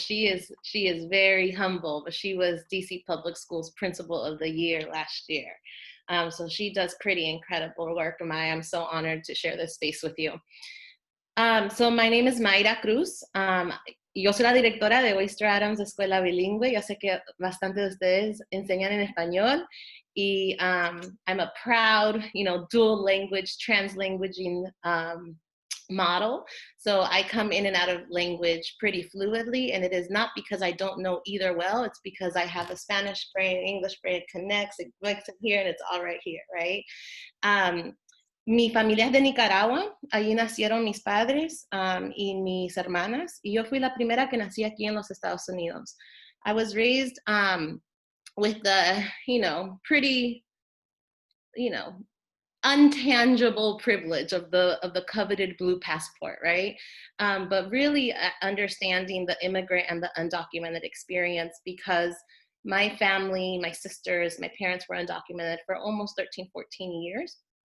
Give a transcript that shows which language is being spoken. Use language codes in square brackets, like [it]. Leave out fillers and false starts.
[en] She is very humble, but she was DC Public Schools Principal of the Year last year. So she does pretty incredible work, and I'm so honored to share this space with you. So my name is Mayra Cruz. [es] Yo soy la directora de Oyster Adams Escuela Bilingüe. Yo sé que bastante de ustedes enseñan en español. [en] Y I'm a proud, dual language, translanguaging model. So I come in and out of language pretty fluidly, and it is not because I don't know either well, it's because I have a Spanish brain, English brain, it connects, it connects here, and it's all right here, right? [es] Mi familia es de Nicaragua, allí nacieron mis padres y mis hermanas, y yo fui la primera que nací aquí en los Estados Unidos. [en] I was raised with the, pretty, untangible privilege of the coveted blue passport, right? But really understanding the immigrant and the undocumented experience, because my family, my sisters, my parents were undocumented for almost 13, 14 years.